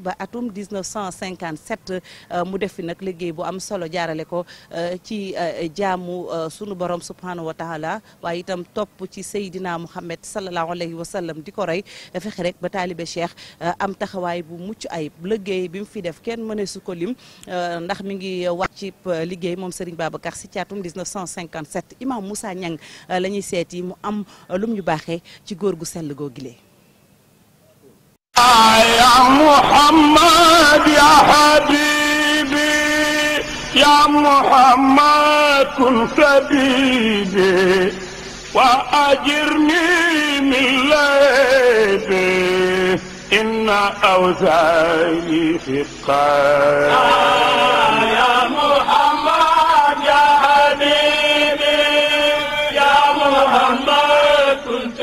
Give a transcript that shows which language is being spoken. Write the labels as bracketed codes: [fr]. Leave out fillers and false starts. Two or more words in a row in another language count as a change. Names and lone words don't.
[wo] ba atum 1957 mu def fi nag liggéey bu am solo jaarale ko ci jaamu sunu borom [ar] سبحانه وتعالى [wo] waaye itam topp ci Seydina Muhammad [ar] صلى الله عليه وسلم [wo] di ko roy fexe rek ba taalibe Cheikh am taxawaay bu mucc ayib liggéey bi mu fi def kenn mëne su ko lim ndax mi ngi wàcc liggéey moom Serigne Babacar Sy ci atum 1957 Imam Moussa Niang la ñuy seeti mu am lum ñu baaxee ci góor gu sell googu [ar] يا محمد يا حبيبي يا محمد كن سبيلي وأجرني من ليبي إن أوزاري ثقال يا محمد يا حبيبي يا محمد كنت